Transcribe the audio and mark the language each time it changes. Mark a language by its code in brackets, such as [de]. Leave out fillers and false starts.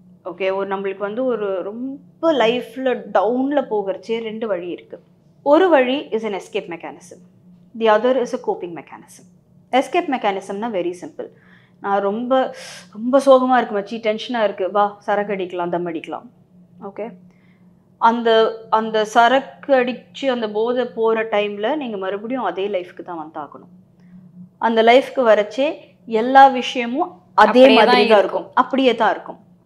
[ta] Okay, நம்மளுக்கு வந்து ரொம்ப லைஃப்பில் டவுனில் போகிறச்சே 2 வழி இருக்குது. ஒரு வழி [en] Is an escape mechanism, the other is a coping mechanism. Escape மெக்கானிசம்னா very simple. [ta] நான் ரொம்ப ரொம்ப சோகமாக இருக்கு மச்சி, டென்ஷனாக இருக்குது, வா சரக்கு அடிக்கலாம், தம் அடிக்கலாம். ஓகே, அந்த சரக்கு அடித்து அந்த போதை போகிற டைமில் நீங்கள் மறுபடியும் அதே லைஃப்க்கு தான் வந்தாகணும். அந்த லைஃப்க்கு வரச்சே எல்லா விஷயமும் அதே மாதிரி தான் இருக்கும், அப்படியே தான் இருக்கும்.